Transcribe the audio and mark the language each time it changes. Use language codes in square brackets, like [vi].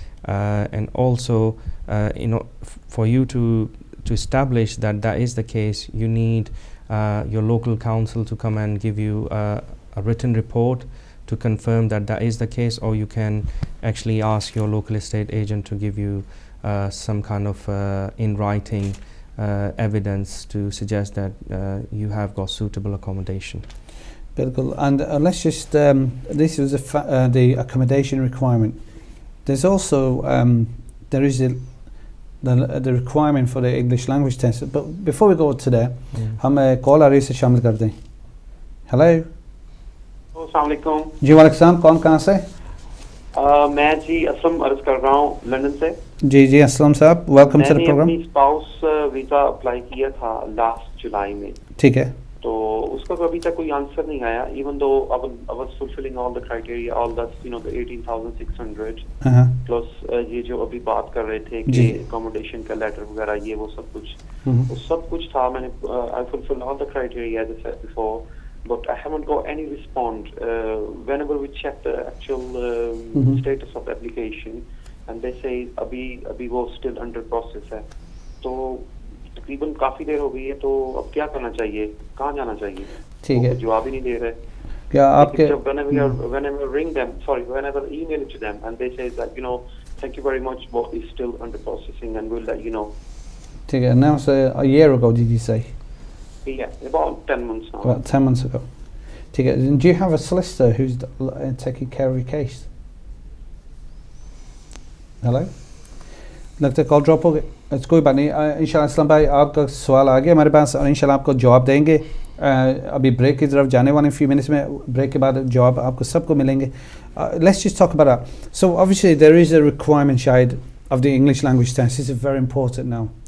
[en] And also, for you to establish that that is the case, you need your local council to come and give you a written report to confirm that that is the case, or you can actually ask your local estate agent to give you some kind of in writing evidence to suggest that you have got suitable accommodation. [hi] Bilkul. [en] And let's just this is the accommodation requirement. There's also there is the requirement for the English language test. But before we go to that, [hi] हम call आ रही से शामिल कर दें. [en] Hello. [hi] अस्सलाम वालेकुम. जी वालेकुम सलाम. कौन कहाँ से? मैं जी असलम अर्ज कर रहा हूँ लंदन से. जी जी असलम साहब, [en] Welcome to the program. [hi] मैंने अपनी स्पाउस वीजा अप्लाई किया था लास्ट जुलाई में. ठीक है. तो उसका अभी तक कोई आंसर नहीं आया, [en] even though I was fulfilling all the criteria, all the the 18,600 plus [hi] ये जो अभी बात कर रहे थे कि accommodation का लेटर वगैरह ये वो सब कुछ था. [en] मैंने I fulfilled all the criteria as I said before, but I haven't got any response. Whenever we check the actual status of the application, and they say [hi] अभी वो [en] still under process है. [hi] तो तकरीबन काफी देर हो गई है, तो अब क्या करना चाहिए, कहाँ जाना चाहिए? ठीक है. जवाब ही नहीं दे रहे. क्या आपके [en] whenever email it to them and they say that thank you very much, but is still under processing and we'll let you know. [hi] ठीक है. [en] Now so a year ago did you say? Yeah, about 10 months now. About 10 months ago. [hi] ठीक है. [en] Do you have a solicitor who's taking care of your case? [hi] Hello? लगता है call drop हो गई. कोई बात नहीं. इंशाल्लाह असलम भाई आपका सवाल आ गया हमारे पास और इंशाल्लाह आपको जवाब देंगे. अभी ब्रेक की तरफ जाने वाले फ्यू मिनट्स में, ब्रेक के बाद जवाब आपको सबको मिलेंगे. [en] Let's just talk about that. So obviously there is a requirement Shahid of the English language test. This is very important now.